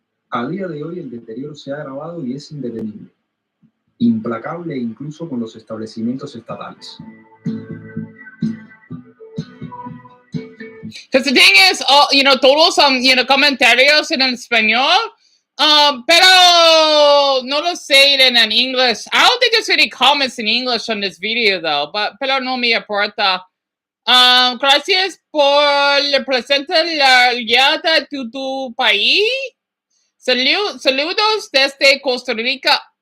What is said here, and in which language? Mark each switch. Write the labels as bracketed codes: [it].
[es] A día de hoy el deterioro se ha agravado y es indetenible, implacable incluso con los establecimientos estatales. [en] Because the thing is, [es] todos son, comentarios en español, pero no lo sé en English. [en] I don't think there's any comments in English on this video though, [es] pero no me importa. Gracias por presentar la llegada de tu país. Saludos desde Costa Rica.